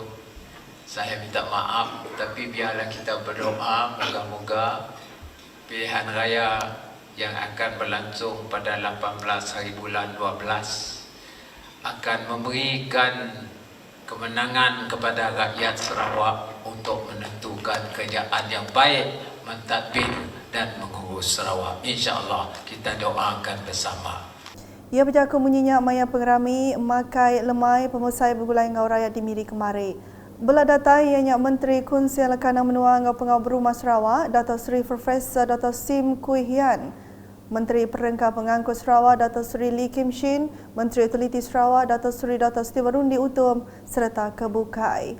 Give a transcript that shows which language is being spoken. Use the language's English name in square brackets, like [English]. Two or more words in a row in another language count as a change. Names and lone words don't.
[Malay] Saya minta maaf, tapi biarlah kita berdoa moga-moga pilihan raya yang akan berlangsung pada 18 hari bulan 12 akan memberikan kemenangan kepada rakyat Sarawak untuk menentukan kerajaan yang baik, mentadbir dan mengurus Sarawak. InsyaAllah kita doakan bersama. [Iban] Ia berjaga munyinya maya pengerami makai lemai pemusai bergulai ngau rakyat di Miri kemari. Bela data ianya Menteri Kunsian Lekana Menua ngau pengau berumah Sarawak, Dato' Sri Profesor Dato' Sim Kui Hian, Menteri Perengkah Pengangkut Sarawak Dato' Sri Lee Kim Shin, Menteri Utiliti Sarawak Dato' Sri Dato' Stiwarundi Utum serta Kebukai.